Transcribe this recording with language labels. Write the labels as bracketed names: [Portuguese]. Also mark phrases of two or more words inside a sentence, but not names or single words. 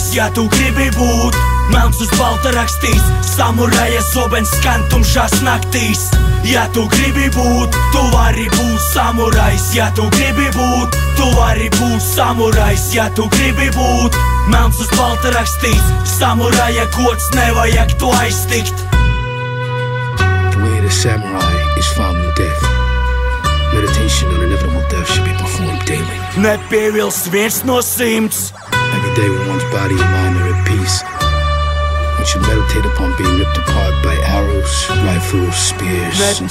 [Latvian] Ja tu gribi būt, melns uz balta rakstīts, samuraja zobens skan tumšās naktīs. Ja tu gribi būt, tu vari būt samurajs. Ja tu gribi būt, tu vari būt samurajs. Ja tu gribi būt, melns uz balta rakstīts, samuraja gods nevajag to aiztikt. [English] The way of the samurai is found in death. Meditation on inevitable death should be performed daily. [Latvian] Nepievils 1 no 100. [English] Every day when one's body and mind are at peace, one should meditate upon being ripped apart by arrows, rifles, spears, and